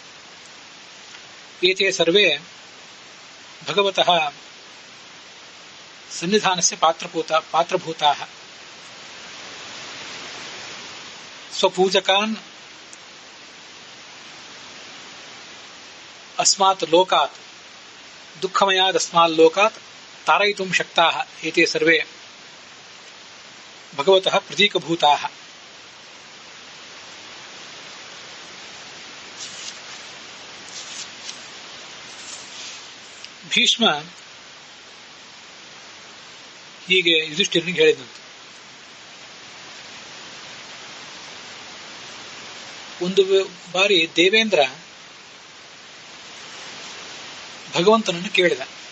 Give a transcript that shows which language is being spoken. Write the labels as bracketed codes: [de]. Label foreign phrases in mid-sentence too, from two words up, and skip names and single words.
[sa] ಏತೆ ಸರ್ವೇ ಭಗವತಃ ಸನ್ನಿಧಾನಸ್ಯ ಪಾತ್ರಭೂತಾಃ. ಸ್ವಪೂಜಕಾನ್ ಅಸ್ಮಾತ್ ಲೋಕಾತ್ ದುಃಖಮಯಾದಸ್ಮಾಲ್ ಲೋಕಾತ್ ತಾರಯಿತುಂ ಶಕ್ತಾಃ. ಏತೆ ಸರ್ವೇ ಭಗವತಃ ಪ್ರತೀಕಭೂತಾಃ. [kn] ಭೀಷ್ಮ ಹೀಗೆ ಯುಧಿಷ್ಠಿರನಿಗೆ ಹೇಳಿದಂತೆ, ಒಂದು ಬಾರಿ ದೇವೇಂದ್ರ ಭಗವಂತನನ್ನು ಕೇಳಿದ,